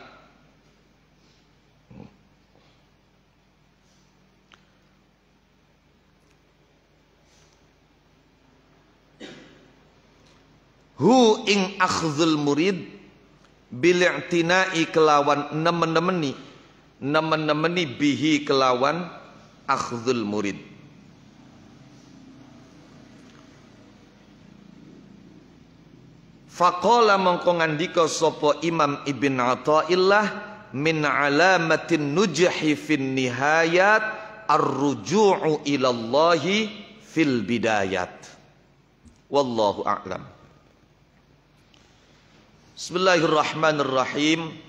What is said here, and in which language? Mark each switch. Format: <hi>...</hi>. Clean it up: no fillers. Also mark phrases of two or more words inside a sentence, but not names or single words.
<jv>hu ing</jv> <ar>أخذ المريد</ar> <jv>bil'tinai kelawan nemen-nemeni bihi kelawan</jv> <ar>أخذ المريد. Faqala</ar> <jv>mongko ngandika sapa</jv> <ar>Imam Ibn Athaillah, من علامات النجح في النهايات الرجوع إلى الله في البدايات. والله أعلم. بسم الله الرحمن الرحيم.</ar>